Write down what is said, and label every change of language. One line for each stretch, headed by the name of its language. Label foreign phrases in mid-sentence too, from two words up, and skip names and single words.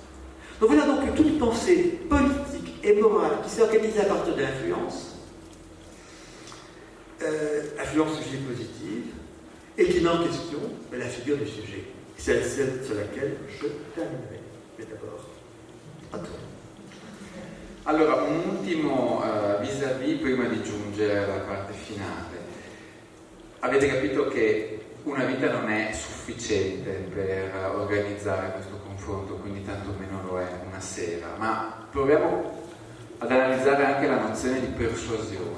French: Donc voilà donc toute pensée politique et morale qui s'est organisée à partir de l'influence, influence sujet positive, et qui met en question la figure du sujet. C'est celle sur laquelle je terminerai. Mais d'abord, à toi.
Italian: Allora, un ultimo vis-à-vis prima di giungere alla parte finale. Avete capito che una vita non è sufficiente per organizzare questo confronto, quindi tanto meno lo è una sera, ma proviamo ad analizzare anche la nozione di persuasione.